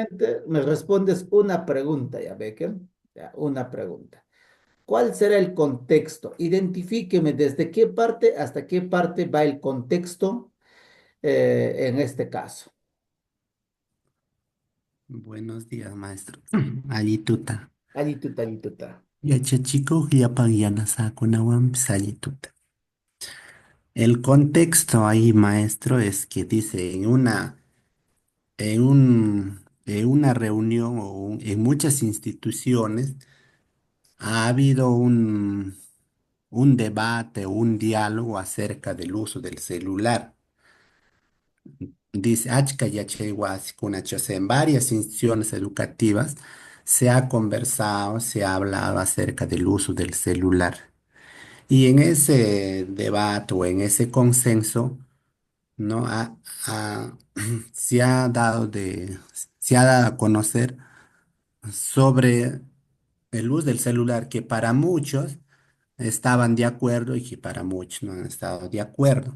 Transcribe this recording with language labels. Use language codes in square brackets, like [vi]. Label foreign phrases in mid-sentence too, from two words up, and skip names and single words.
[es] Solamente me respondes una pregunta, ¿ya, Becker? Ya, una pregunta. ¿Cuál será el contexto? Identifíqueme desde qué parte hasta qué parte va el contexto en este caso. buenos días, maestro. [qu] Allituta. Allituta, allituta. Yachachiko, yapagyanasakunawan allituta. [es] El contexto ahí, maestro, es que dice en una reunión en muchas instituciones ha habido un debate, un diálogo acerca del uso del celular. Dice, [qu] "Achka yachay wasi kunachi", [es] o sea, en varias instituciones educativas se ha conversado, se ha hablado acerca del uso del celular. Y en ese debate o en ese consenso, ¿no? Se ha se ha dado a conocer sobre el uso del celular que para muchos estaban de acuerdo y que para muchos no han estado de acuerdo.